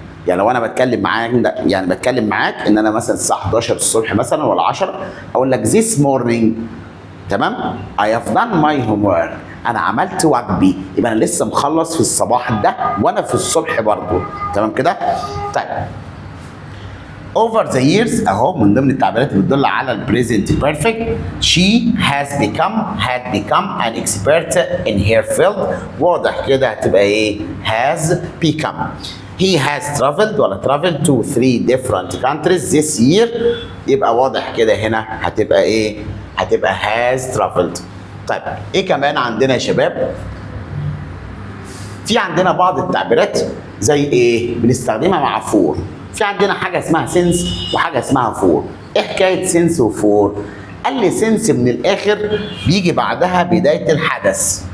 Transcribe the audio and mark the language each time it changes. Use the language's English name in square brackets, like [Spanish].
[Arabic] يعني لو انا بتكلم معاك يعني بتكلم معاك ان انا مثلا الساعه 11 الصبح مثلا ولا 10 اقول لك [English] this morning [Arabic] تمام [English] I have done my homework، [Arabic] انا عملت واجبي، يبقى انا لسه مخلص في الصباح ده وانا في الصبح برضه. تمام كده؟ طيب over the years اهو من ضمن التعبيرات اللي بتدل على البريزنت بيرفكت. [English] she had become an expert in her field. [Arabic] واضح كده هتبقى ايه؟ has become. [English] he has traveled ولا traveled to 3 different countries this year. [Arabic] يبقى واضح كده هنا هتبقى ايه؟ هتبقى has traveled. طيب ايه كمان عندنا يا شباب؟ في عندنا بعض التعبيرات زي ايه؟ بنستخدمها مع فور. في عندنا حاجه اسمها سنس وحاجه اسمها فور. ايه حكايه سنس وفور؟ قال لي سنس من الاخر بيجي بعدها بدايه الحدث.